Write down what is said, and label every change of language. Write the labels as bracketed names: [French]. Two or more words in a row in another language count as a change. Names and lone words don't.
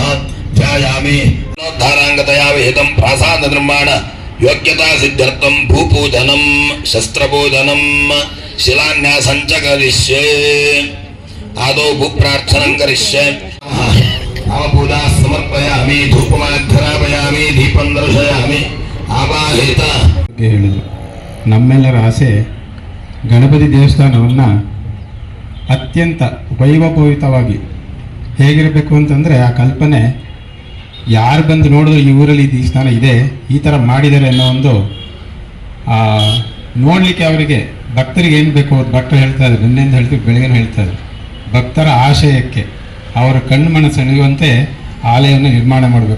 [Sanskrit] ध्यायामि धारांगतया विहितं प्रासाद निर्माण योग्यता सिद्ध्यर्थं भूपूजनं शस्त्रपूजनं शिलान्यासं च करिष्ये आदौ भूप्रार्थनं करिष्ये पूजा समर्पयामि धूपमाघ्रापयामि ಸಮಾಹಿತ [Kannada] ಹೇಳಿದರು. ನಮ್ಮೆಲ್ಲರ ಆಸೆ ಗಣಪತಿ ದೇವಸ್ಥಾನವನ್ನು ಅತ್ಯಂತ ವೈಭವಯುತವಾಗಿ ಹೇಗಿರಬೇಕು ಅಂತಂದರೆ, ಆ ಕಲ್ಪನೆ ಯಾರು ಬಂದು ನೋಡಿದ್ರು ಈ ಊರಲ್ಲಿ ಈ ದೇವಸ್ಥಾನ ಇದೆ, ಈ ಥರ ಮಾಡಿದ್ದಾರೆ ಅನ್ನೋ ಒಂದು ನೋಡಲಿಕ್ಕೆ ಅವರಿಗೆ ಭಕ್ತರಿಗೆ ಏನು ಬೇಕು, ಭಕ್ತರು ಹೇಳ್ತಾ ಇದ್ದಾರೆ, ನಿನ್ನೆಯಿಂದ ಹೇಳ್ತೀವಿ, ಬೆಳಗ್ಗೆ ಹೇಳ್ತಾ ಇದ್ದಾರೆ, ಭಕ್ತರ ಆಶಯಕ್ಕೆ ಅವರ ಕಣ್ಣು ಮನಸ್ಸು ಸೆಳೆಯುವಂತೆ ಆಲಯವನ್ನು ನಿರ್ಮಾಣ ಮಾಡಬೇಕು.